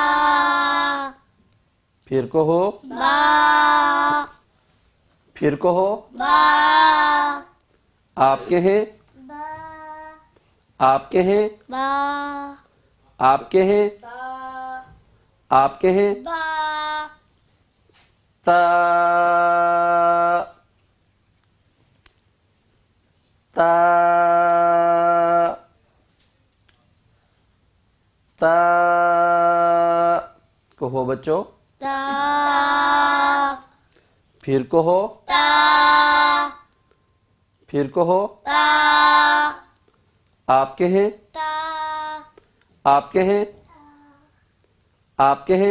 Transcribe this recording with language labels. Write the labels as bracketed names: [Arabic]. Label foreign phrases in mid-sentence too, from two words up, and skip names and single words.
[Urdu] پھر کہو، با، پھر کہو۔ با، آپ کہیں، با، آپ کہیں، با، آپ کہیں، با، آپ کہیں۔ با، تا، تا، تا کہو بچوں، تا، پھر کہو، تا، پھر کہو۔ تا، آپ کہیں، تا، آپ کہیں، آپ کہیں۔